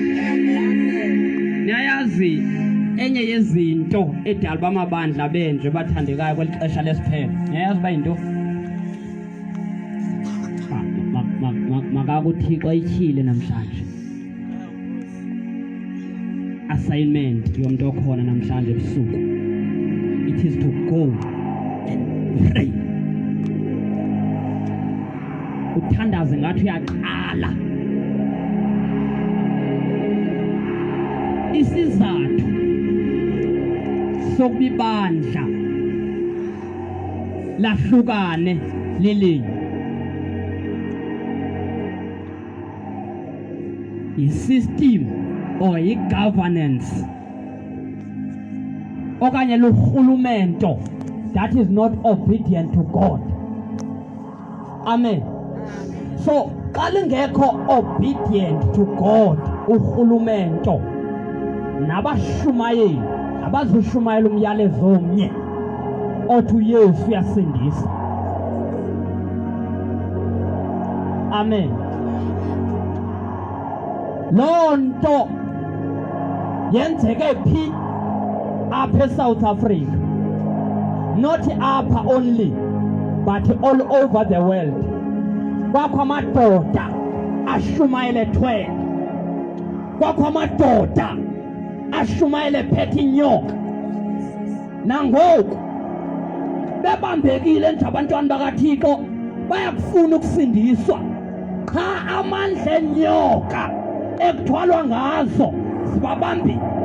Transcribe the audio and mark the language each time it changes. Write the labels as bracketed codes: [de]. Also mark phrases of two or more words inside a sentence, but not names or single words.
[xh] Niyayazi enye yezinto edala bamabandla benje bathandekayo kwelixesha lesiphelo. Niyayazi bayinto? MakakuThixo ayityhile namhlanje. Assignment yomuntu okhona namhlanje ebusuku. [en] It is to go and pray. [xh] Uthandaze ngathi uyaqala. isizathu sokubibandla lahlukane lilinye i-system or i-governance okanye luhulumento [en] that is not obedient to God. [xh] Amen. So xa lingekho [en] obedient to God [xh] uhulumento nabashumayeli abazushumayela umyalezo omnye othi uYesu uyasindisa. Amen. Loo nto yenzeke phi apha eSouth Africa, not apha [en] only but all over the world. [xh] Kwakho amadoda ashumayele thwele, kwakho amadoda ashumayele phethe inyoka. Nangoku bebambekile nje abantwana bakaThixo bayakufuna ukusindiswa, cha amandla enyoka ekuthwalwa ngazo sibabambile.